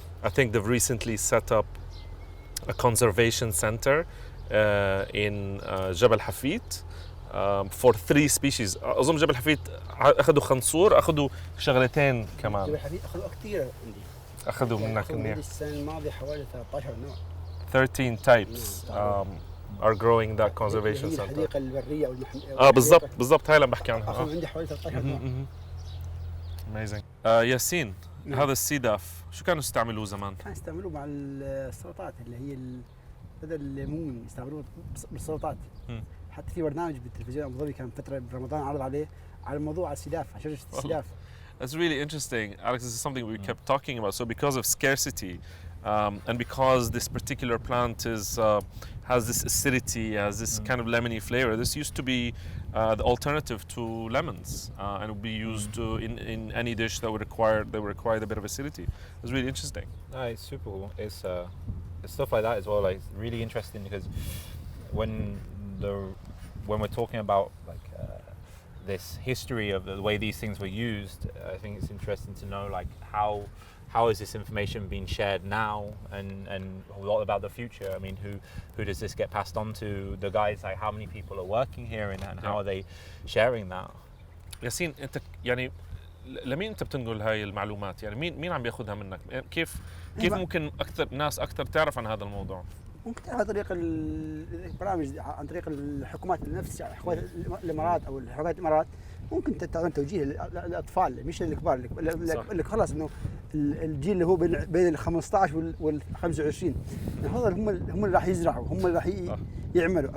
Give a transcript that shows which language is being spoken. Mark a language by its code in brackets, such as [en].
[en] I think they've recently set up a conservation center in جبل حفيت for 3 species. [ar] أظن جبل حفيت أخذوا خنصور، أخذوا شغلتين كمان. جبل حفيت أخذوا كثير عندي. أخذوا منك مني السنة الماضية حوالي 13 نوع. [en] 13 types are growing that conservation center. [ar] الحديقة البرية أو المحمية. بالضبط هاي اللي بحكي عنها. أخذوا عندي حوالي 13 نوع. [en] Amazing. [ar] ياسين، هذا السيداف شو كانوا يستعملوه زمان؟ كانوا يستعملوه مع السلطات اللي هي بدل الليمون يستعملوه بالسلطات. حتى في برنامج بالتلفزيون ابو ظبي كان فتره برمضان عرض عليه على موضوع السداف، على شجره السداف. [en] That's really interesting, Alex. This is something we kept talking about. So because of scarcity, and because this particular plant has this acidity, has this kind of lemony flavor, this used to be the alternative to lemons, and would be used in any dish that would require a bit of acidity. It's really interesting. No, it's super cool. It's stuff like that as well. Like really interesting because when we're talking about like this history of the way these things were used, I think it's interesting to know like how is this information being shared now, and what about the future? I mean, who does this get passed on to? The guys, like how many people are working here, and how are they sharing that? [ar] ياسين، انت يعني لمين انت بتنقل هاي المعلومات؟ يعني مين عم بياخذها منك؟ كيف ممكن ناس اكثر تعرف عن هذا الموضوع؟ ممكن عن طريق البرامج، عن طريق الحكومات نفسها، حكومات الامارات او حكومات الامارات. ممكن تعطون توجيه للاطفال مش الكبار، اللي خلاص انه الجيل اللي هو بين ال 15 وال 25 هذول هم اللي راح يزرعوا، هم اللي راح يعملوا.